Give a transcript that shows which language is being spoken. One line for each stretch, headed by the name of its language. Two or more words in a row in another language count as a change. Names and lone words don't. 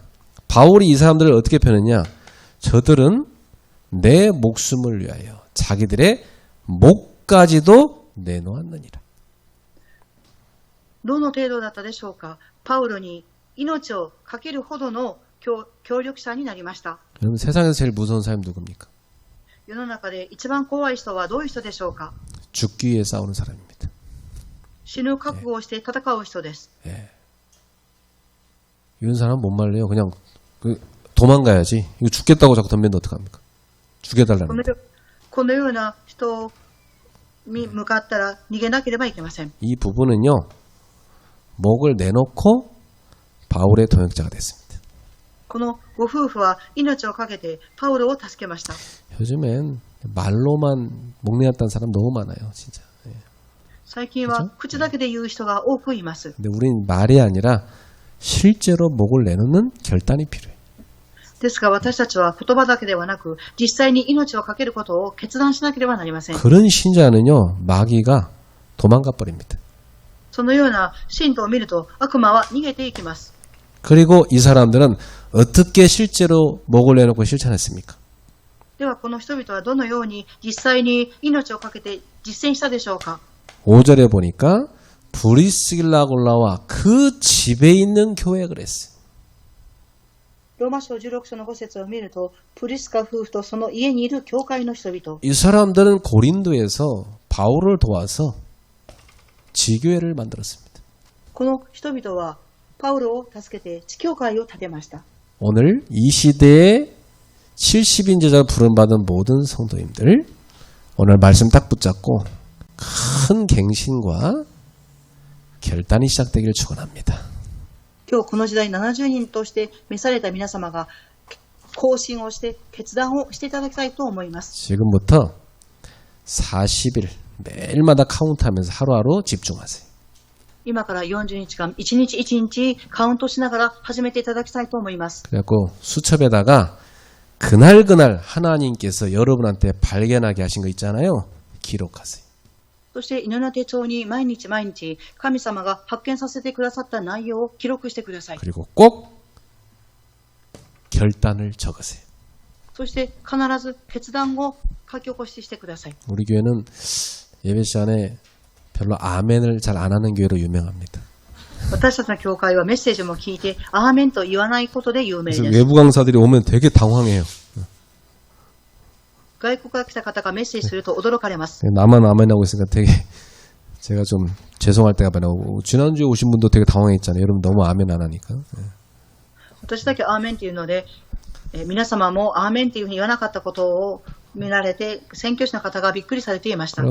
Korean: 바울이 이 사람들을 어떻게 표현했냐? 저들은 내 목숨을 위하여 자기들의 목까지도 내놓았느니라.
Japanese: どの程度だったでしょうか。パウロに命を懸けるほどの協力者になりました。
Korean: 여러분 세상에서 제일 무서운 사람이 누굽니까?
Japanese: 世の中で一番怖い人はどういう人でしょうか。
Korean: 죽기 위해 싸우는 사람입니다.
Japanese: 死ぬ覚悟をして戦う人です。
Korean: 예. 이런 사람은 못 말려요. 그냥 도망가야지. 이거 죽겠다고 자꾸 덤비는데 어떡합니까? 죽여달라는
Japanese: このような人に向かったら逃げなければいけません。
Korean: 이 부부는요. 목을 내놓고 바울의 동역자가 됐습니다.
Japanese: このご夫婦は命を懸けてパウロを助けました。
Korean: 요즘엔 말로만 목 내놨다는 사람 너무 많아요. 진짜. 예.
Japanese: 最近は口だけで言う人が多くいます。
Korean: 근데 우린 말이 아니라 실제로 목을 내놓는 결단이 필요해.
Japanese: ですが私たちは言葉だけではなく実際に命を懸けることを決断しなければなりません。
Korean: 그런 신자는요. 마귀가 도망가 버립니다.
Japanese: そのような信徒を見ると悪魔は逃げていきます。
Korean: 그리고 이 사람들은 어떻게 실제로 목을 내놓고 실천했습니까?
Japanese: ではこの人々はどのように実際に命を懸けて実践したでしょうか。
Korean: 5절에 보니까 브리스길라골라와 그 집에 있는 교회 그랬어요.
Japanese: ローマ書16章の5節を見ると、プリスカ夫婦とその家にいる教会の人々。
Korean: 이 사람들은 고린도에서 바울을 도와서 지교회를 만들었습니다.
Japanese: この人々はパウロを助けて地教会を建てました。
Korean: 오늘 이 시대에 70인 제자를 부름받은 모든 성도님들 오늘 말씀 딱 붙잡고 큰 갱신과 결단이 시작되기를 축원합니다.
Japanese: 今日この時代70人として召された皆様が行進をして決断をしていただきたいと思います。
Korean: 지금부터 40일 매일마다 카운트하면서 하루하루 집중하세요.
Japanese: 今から40日間、1日1日カウントしながら始めていただきたいと思います。
Korean: 그래갖고 수첩에다가 그날 하나님께서 여러분한테 발견하게 하신 거 있잖아요. 기록하세요.
Japanese: そして祈りの手帳に毎日毎日神様が発見させてくださった内容を記録してください。
Korean: 그리고 꼭 결단을 적으세요.
Japanese: そして必ず決断を書き起こしてください。
Korean: 우리 교회는 예배 시간에 별로 아멘을 잘 안 하는 교회로 유명합니다.
Japanese: 私たちの教会はメッセージも聞いてアーメンと言わないことで有名
Korean: 그래서
Japanese: です。
Korean: 외부 강사들이 오면 되게 당황해요.
Japanese: 外国から来た方がメッセージすると驚かれます。
Korean: 나만 아멘하고 있으니까 되게 제가 좀 죄송할 때가 많아요. 지난주에 오신 분도 되게 당황했잖아요. 여러분 너무 아멘 안 하니까.
Japanese: 私だけアーメンというので、皆様もアーメンというふうに言わなかったことを見られて宣教師の方がびっくりされていました。